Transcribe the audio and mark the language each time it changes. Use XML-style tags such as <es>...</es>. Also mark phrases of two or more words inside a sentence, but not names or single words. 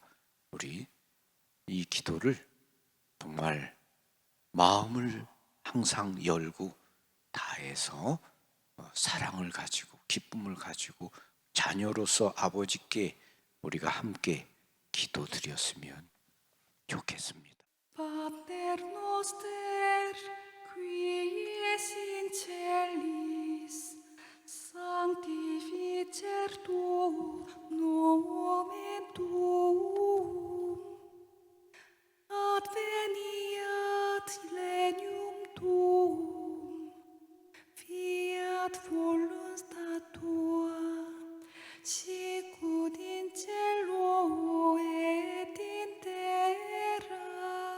<ko>우리 이 기도를 정말 마음을 항상 열고 다해서 사랑을 가지고 기쁨을 가지고 자녀로서 아버지께 우리가 함께 기도드렸으면 좋겠습니다.</ko> <la>Pater noster, qui es in celis, sanctificer nomen tuum, adveniat regnum tuum, fiat voluntas tua, sicut in cielo et in terra.</la>